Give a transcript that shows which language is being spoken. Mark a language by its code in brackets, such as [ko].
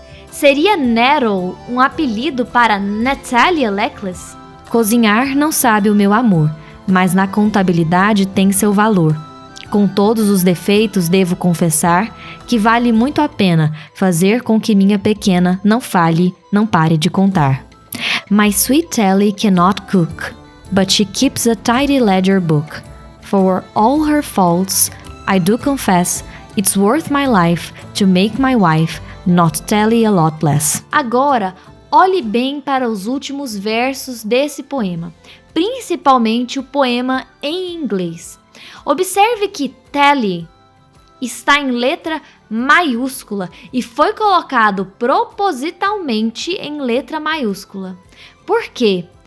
[pt] Seria nettle um apelido para Natalia Leclerc? Cozinhar não sabe o meu amor, mas na contabilidade tem seu valor. Com todos os defeitos, devo confessar que vale muito a pena fazer com que minha pequena não fale, não pare de contar. [en] My sweet Telly cannot cook, but she keeps a tidy ledger book. For all her faults, I do confess, it's worth my life to make my wife not Telly a lot less. [pt] Agora, olhe bem para os últimos versos desse poema, principalmente o poema em inglês. Observe que Telly está em letra maiúscula e foi colocado propositalmente em letra maiúscula. Por quê?